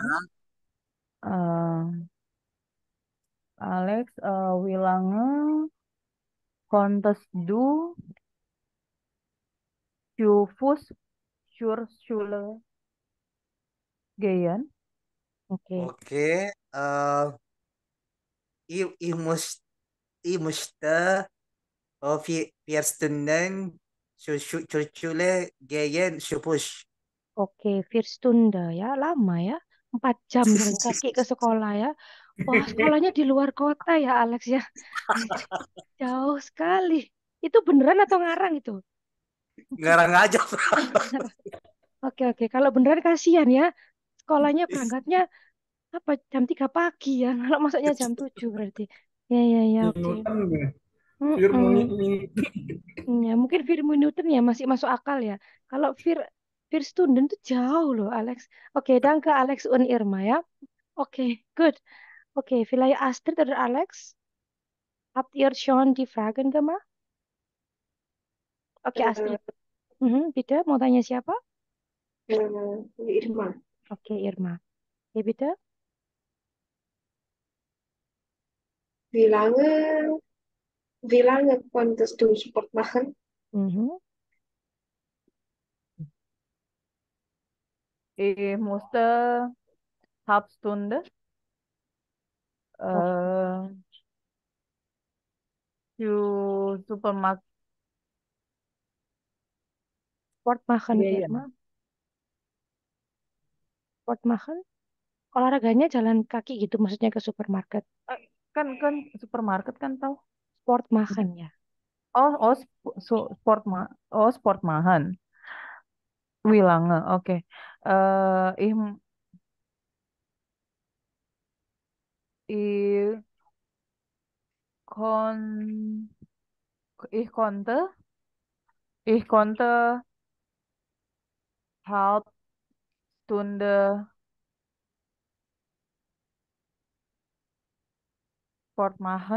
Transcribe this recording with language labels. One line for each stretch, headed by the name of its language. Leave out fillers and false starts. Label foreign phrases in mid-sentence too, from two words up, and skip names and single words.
German: eh, Alex, wie lange konntest du zu Fuß zur Schule gehen? Oke, oke. Ich muss, ich musste vier Stunden zur Schule gehen, Schupush.
Indonesian: oke, Vierstunde ya, lama ya. 4 jam jalan kaki ke sekolah ya. Wah, sekolahnya di luar kota ya, Alex ya. Jauh sekali. Itu beneran atau ngarang itu? Ngarang aja, Oh, beneran. Oke, oke. Kalau beneran kasihan ya. Sekolahnya berangkatnya apa jam 3 pagi ya. Kalau masuknya jam 7 berarti. Ya, ya, ya, oke. Minutan nih. Mm-mm. Minutan. Ya, mungkin Firman Newton ya masih masuk akal ya. Kalau Stunden tuh jauh loh, Alex. Oke,
German: danke Alex und Irma ya.
English: Oke, good.
German: Oke, Vilaya Astrid oder Alex? Habt ihr schon die Fragen gemacht? Oke, Astrid. Bitte,
Indonesian: mau tanya siapa? Irma. Oke, Irma. Oke,
German: bitte. Wie lange, wie lange konntest du Sport machen? Mhm. Ich musste halb Stunde Oke. zu Supermarkt Sport machen, gehen. Irma. Sport machen.
Indonesian: Olahraganya jalan kaki gitu, maksudnya ke supermarket. Kan supermarket kan tahu.
German: Sport machen ya. Sport machen. Wie lange? Oke. Ich, ich, kon, ich konnte, ich konnte halb Stunde Sport machen.